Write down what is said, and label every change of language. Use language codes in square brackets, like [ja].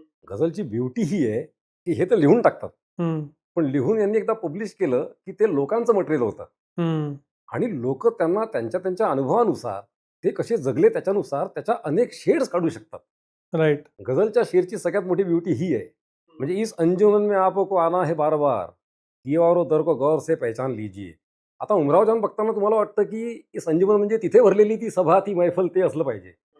[mr] गझलची beauty ही आहे की हे तर लिहून टाकतात, पण लिहून यांनी एकदा पब्लिश केलं की ते लोकांचं मटेरियल होतं आणि लोक त्यांना त्यांच्या अनुभवानुसार ते कसे जगले त्याच्यानुसार त्याच्या अनेक शेड्स काढू शकतात. [en] Right. [mr] गझलच्या शेरची सगळ्यात मोठी ब्युटी ही आहे. म्हणजे [hi] इस अंजुमन में आपको आना है बार बार, ये और दर को गौर से पहचान लीजिए. [mr] आता उमराव जान बघताना तुम्हाला वाटतं की इस अंजुमन म्हणजे तिथे भरलेली ती सभा, ती मैफल, ते असलं पाहिजे.